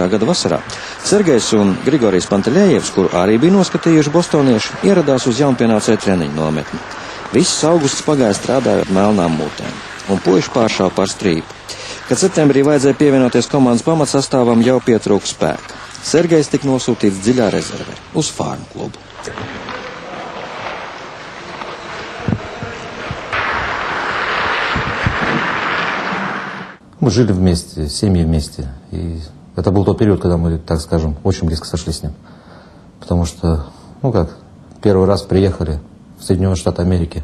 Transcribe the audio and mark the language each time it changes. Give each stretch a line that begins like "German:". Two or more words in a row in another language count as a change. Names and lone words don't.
Latvian: gada vasarā Sergejs un Grigorijs Panteļējevs, kuru arī bija noskatījuši bostonieši, ieradās uz jaunpienācēju treniņu nometni. Viss augusts pagāja strādājot melnām mūtēm, un puiši pāršāva par strīpu. Kad septembrī vajadzēja pievienoties komandas pamatsastāvam, jau pietrūka spēka. Sergejs tika nosūtīts dziļā rezervē uz Farm klubu.
Russian: Мы жили вместе, семьи вместе. И это был тот период, когда мы, так скажем, очень близко сошлись с ним. Потому что, первый раз приехали в Соединенные Штаты Америки.